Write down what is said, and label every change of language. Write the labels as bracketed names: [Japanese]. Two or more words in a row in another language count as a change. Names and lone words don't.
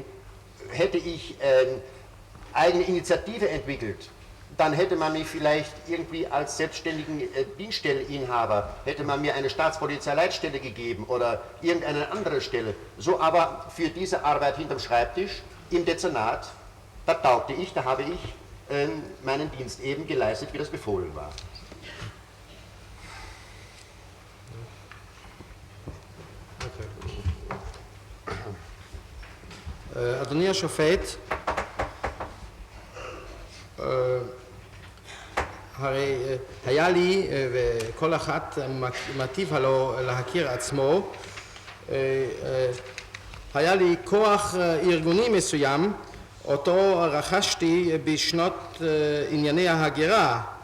[German] Hätte ich eigene Initiative entwickelt, dann hätte man mich vielleicht irgendwie als selbstständigen Dienststelleninhaber, hätte man mir eine Staatspolizeileitstelle gegeben oder irgendeine andere Stelle. So aber für diese Arbeit hinterm Schreibtisch im Dezernat, da taugte ich, da habe ich meinen Dienst eben geleistet, wie das befohlen war. [Hebrew] אדוני השופט, הרי היה לי, וכל אחת מטיב הלא להכיר עצמו, היה לי כוח ארגוני מסוים, אותו רכשתי בשנות ענייני ההגירה.